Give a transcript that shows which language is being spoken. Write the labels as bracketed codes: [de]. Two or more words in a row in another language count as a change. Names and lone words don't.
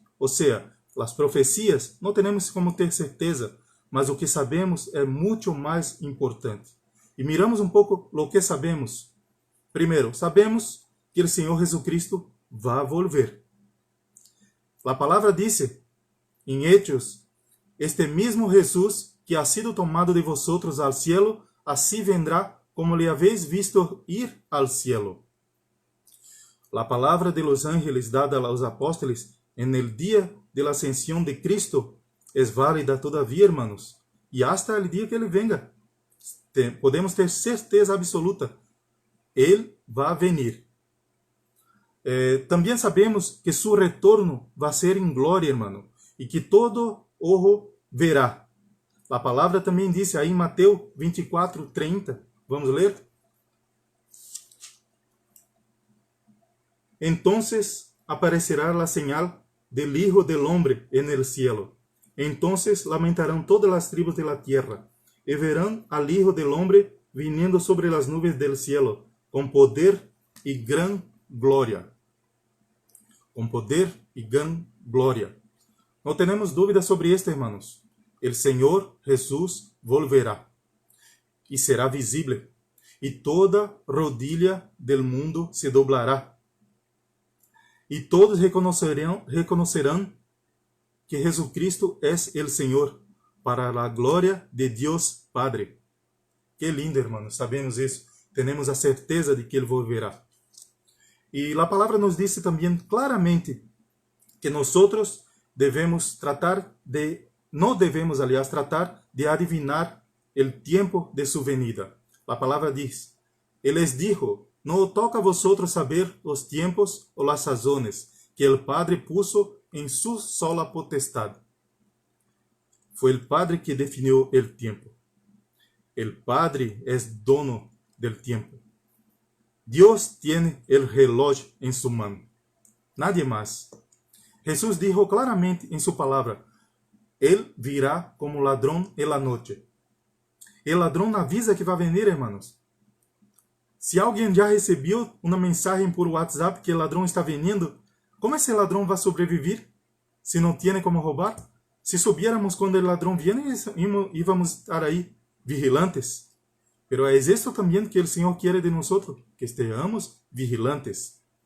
[pt] Ou seja, as profecias não temos como ter certeza, mas o que sabemos é muito mais importante. E miramos um pouco o que sabemos. Primeiro, sabemos que o Senhor Jesucristo vai volver. A palavra diz em [es] Hechos, este mesmo Jesus que ha sido tomado de vosotros al cielo, así vendrá como le habéis visto ir al cielo. La palavra de los ángeles dada a los apóstoles en el día de la ascensión de Cristo es válida todavía, hermanos, y hasta el día que Ele venga. [pt] Podemos ter certeza absoluta. Ele vai venir. Também sabemos que su retorno vai ser em glória, hermano, e que [es] todo ojo verá. [pt] A palavra também diz aí em Mateus 24:30. Vamos ler? [es] Entonces aparecerá la señal del Hijo del Hombre en el cielo. Entonces lamentarán todas las tribus de la tierra, y verán al Hijo del Hombre viniendo sobre las nubes del cielo, con poder y gran gloria. [pt] Com poder e gran gloria. Não temos dúvida sobre esto, hermanos. El Senhor Jesus volverá e será visível, e toda rodilha [es] del mundo se doblará, [pt] e todos reconocerão que Jesucristo é el Senhor, para a glória de Deus Padre. Que lindo, hermanos, sabemos isso, temos a certeza de que Ele volverá. E a palavra nos diz também claramente que nós devemos não devemos, aliás, tratar de adivinar o tempo de sua venida. A palavra diz, Ele [es] les dijo, [pt] não toca [es] a vosotros saber [pt] os tempos ou [es] las sazones que el Padre puso em su sola potestad. [pt] Foi o Padre que definiu o tempo. O Padre é dono del tempo. Deus tem o reloj em sua mão. Nadie mais. Jesus dijo claramente em sua palavra, Ele virá como ladrão [es] en la noche. [pt] El ladrão avisa que vai venir, hermanos. Se alguém já recebeu uma mensagem por WhatsApp que o ladrão está vindo, como esse ladrão vai sobreviver se não tem como roubar? Se supiéramos quando o ladrão viene, íamos estar aí vigilantes. Pero é isso também que o Senhor quer de nós, que estejamos vigilantes.